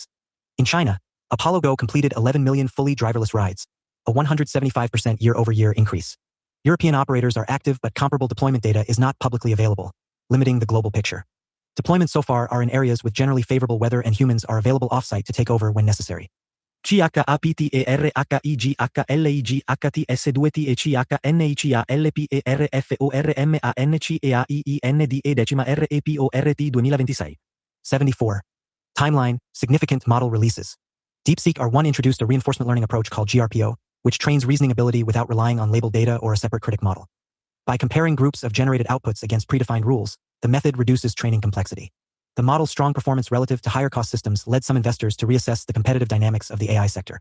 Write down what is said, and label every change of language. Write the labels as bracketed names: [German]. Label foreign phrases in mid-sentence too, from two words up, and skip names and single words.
[English] In China, Apollo Go completed 11 million fully driverless rides, a 175% year-over-year increase. European operators are active, but comparable deployment data is not publicly available, limiting the global picture. Deployments so far are in areas with generally favorable weather and humans are available off-site to take over when necessary. CHAPTERICAIGHACALEGIACATSDUETIECHIACA-NECIA-LPERFORMANCEIENDECIMA REPORT 74. Timeline, significant model releases. DeepSeek R1 introduced a reinforcement learning approach called GRPO, which trains reasoning ability without relying on labeled data or a separate critic model. By comparing groups of generated outputs against predefined rules, the method reduces training complexity. The model's strong performance relative to higher-cost systems led some investors to reassess the competitive dynamics of the AI sector.